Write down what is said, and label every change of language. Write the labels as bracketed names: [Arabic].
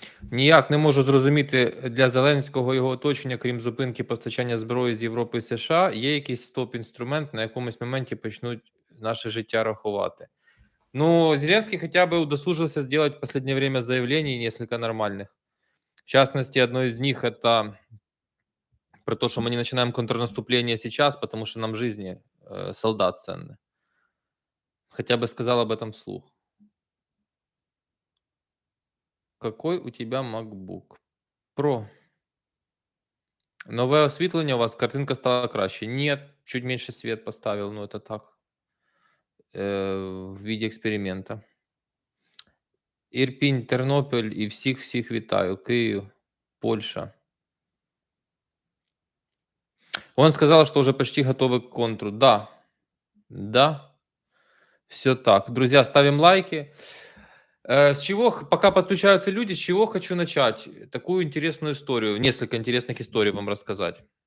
[Ukrainian] Ніяк не можу зрозуміти для Зеленського і його оточення, крім зупинки постачання зброї з Європи і США, є якийсь стоп-інструмент, на якомусь моменті почнуть наше життя рахувати. [Russian] Ну, Зеленский хотя бы удосужился сделать в последнее время заявлений несколько нормальных. В частности, одно из них это про то, что мы не начинаем контрнаступление сейчас, потому что нам жизни солдат ценны. Хотя бы сказал об этом вслух. Какой у тебя MacBook Pro? [Ukrainian] Нове освітлення у вас, картинка стала краще. [Russian] Нет, чуть меньше свет поставил, но это так, в виде эксперимента. [Ukrainian] Ірпінь, Тернопіль і всіх вітаю. Київ, Польша. [Russian] Он сказал, что уже почти готовы к контру. Да, да, все так. Друзья, ставим лайки. С чего, пока подключаются люди, с чего хочу начать? Такую интересную историю, несколько интересных историй вам рассказать.